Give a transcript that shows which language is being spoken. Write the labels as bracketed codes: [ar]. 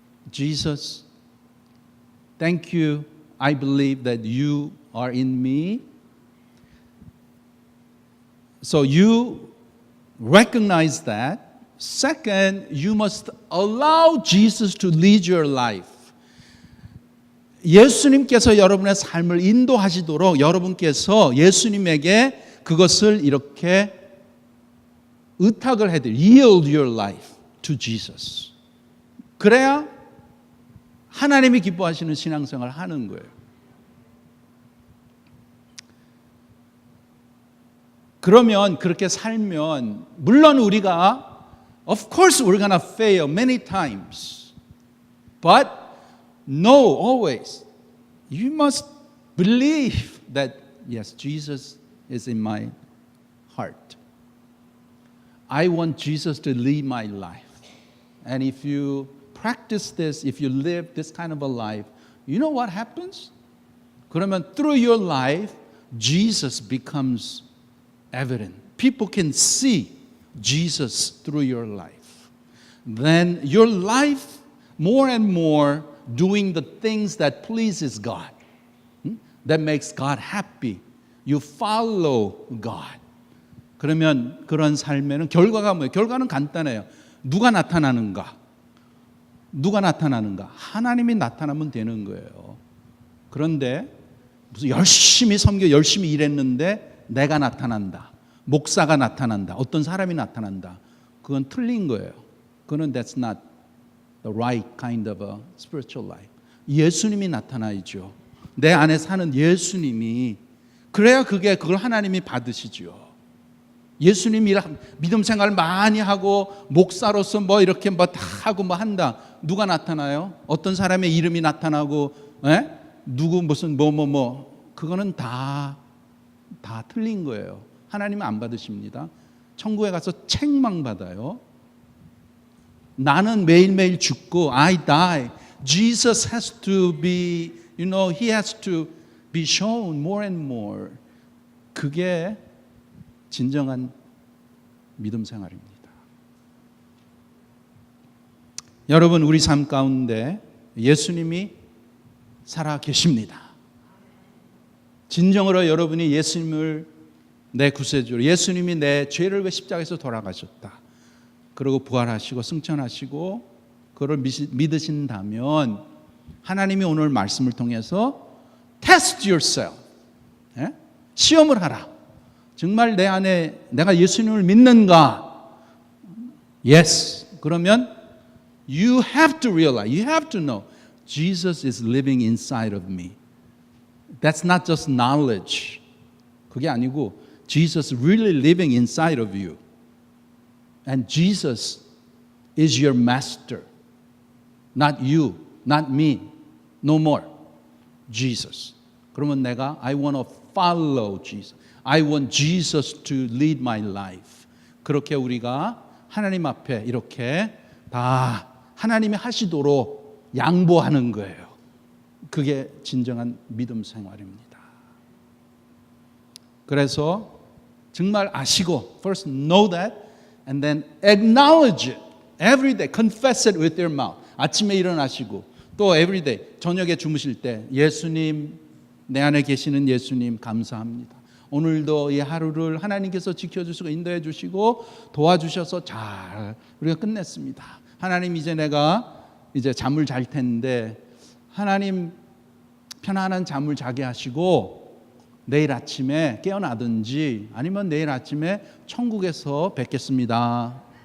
[en] Jesus, thank you. I believe that you are in me. So you recognize that. Second, you must allow Jesus to lead your life. [ko] 예수님께서 여러분의 삶을 인도하시도록 여러분께서 예수님에게 그것을 이렇게 의탁을 해드려. [en] Yield your life to Jesus. [ko] 그래야 하나님이 기뻐하시는 신앙생활을 하는 거예요. 그러면 그렇게 살면 물론 우리가 [en] of course we're gonna fail many times. But no, always you must believe that yes, Jesus is in my heart. I want Jesus to lead my life. And if you practice this, if you live this kind of a life, you know what happens? 그러면 through your life, Jesus becomes evident. People can see Jesus through your life. Then your life, more and more, doing the things that pleases God, that makes God happy. You follow God. [ko] 그러면 그런 삶에는 결과가 뭐예요? 결과는 간단해요. 누가 나타나는가? 누가 나타나는가? 하나님이 나타나면 되는 거예요. 그런데 무슨 열심히 섬겨 열심히 일했는데 내가 나타난다. 목사가 나타난다. 어떤 사람이 나타난다. 그건 틀린 거예요. [en] 그건 that's not the right kind of a spiritual life. [ko] 예수님이 나타나야죠. 내 안에 사는 예수님이 그래야 그걸 하나님이 받으시죠. 예수님이 믿음 생활을 많이 하고 목사로서 뭐 이렇게 뭐 다 하고 뭐 한다. 누가 나타나요? 어떤 사람의 이름이 나타나고 누구 무슨 그거는 다 다 틀린 거예요. 하나님은 안 받으십니다. 천국에 가서 책망 받아요. 나는 매일매일 죽고 [en] I die. Jesus has to be, he has to be shown more and more. [ko] 그게 진정한 믿음 생활입니다. 여러분, 우리 삶 가운데 예수님이 살아 계십니다. 진정으로 여러분이 예수님을 내 구세주로, 예수님이 내 죄를 위해 십자가에서 돌아가셨다. 그리고 부활하시고 승천하시고 그걸 믿으신다면 하나님이 오늘 말씀을 통해서 [en] test yourself, [ko] 시험을 하라. 정말 내 안에 내가 예수님을 믿는가? [en] Yes. 그러면 you have to realize, you have to know Jesus is living inside of me. That's not just knowledge. [ko] 그게 아니고 [en] Jesus really living inside of you. And Jesus is your master. Not you, not me. No more. Jesus. [ko] 그러면 내가 [en] I want to follow Jesus. I want Jesus to lead my life. [ko] 그렇게 우리가 하나님 앞에 이렇게 다 하나님이 하시도록 양보하는 거예요. 그게 진정한 믿음 생활입니다. 그래서 정말 아시고 [en] first know that and then acknowledge it every day. Confess it with your mouth. [ko] 아침에 일어나시고 또 [en] every day [ko] 저녁에 주무실 때 예수님, 내 안에 계시는 예수님 감사합니다. 오늘도 이 하루를 하나님께서 지켜주시고 인도해 주시고 도와주셔서 잘 우리가 끝냈습니다. 하나님, 이제 내가 잠을 잘 텐데 하나님 편안한 잠을 자게 하시고 내일 아침에 깨어나든지 아니면 내일 아침에 천국에서 뵙겠습니다.